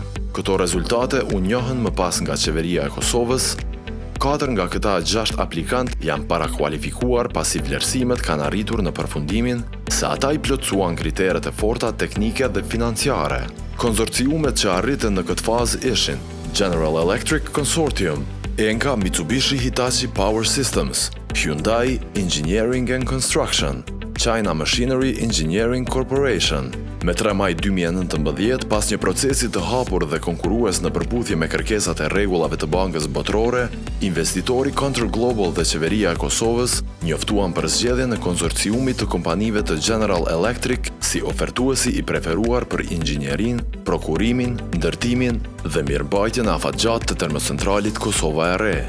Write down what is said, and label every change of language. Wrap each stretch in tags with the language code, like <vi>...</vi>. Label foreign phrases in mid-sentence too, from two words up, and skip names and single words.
<sq>Këto rezultate u njohën më pas nga qeveria e Kosovës. 4 nga këta 6 aplikant janë parakualifikuar pasi vlerësimet kanë arritur në përfundimin se ata i plotësuan kriteret e forta teknike dhe financiare. Konsorciumet që arritën në këtë fazë ishin General Electric Consortium, Enka Mitsubishi Hitachi Power Systems, Hyundai Engineering and Construction, China Machinery Engineering Corporation. Me 3 maj 2019, pas një procesi të hapur dhe konkurues në përputhje me kërkesat e rregullave të Bankës Botërore, investitori Condor Global dhe qeveria e Kosovës njoftuan për zgjedhjen e konsorciumit të kompanive të General Electric si ofertuesi i preferuar për inxhinierin, prokurimin, ndërtimin dhe mirëmbajtjen e afatgjat të termocentralit Kosova e Re.</sq>